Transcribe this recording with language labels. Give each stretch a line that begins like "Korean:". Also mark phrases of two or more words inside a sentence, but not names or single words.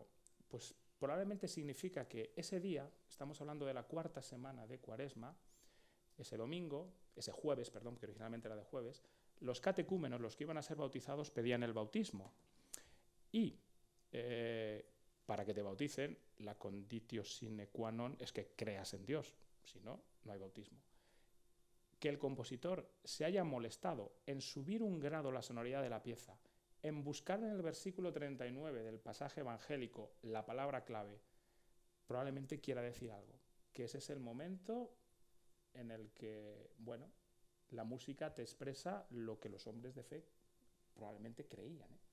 Spanish: Pues probablemente significa que ese día, estamos hablando de la cuarta semana de Cuaresma, ese domingo, ese jueves, perdón, que originalmente era de jueves, los catecúmenos, los que iban a ser bautizados, pedían el bautismo. Y para que te bauticen, la
Latin: conditio sine qua non
Spanish: es que creas en Dios, si no, no hay bautismo. Que el compositor se haya molestado en subir un grado la sonoridad de la pieza, en buscar en el versículo 39 del pasaje evangélico la palabra clave, probablemente quiera decir algo, que ese es el momento en el que, bueno, la música te expresa lo que los hombres de fe probablemente creían, ¿eh?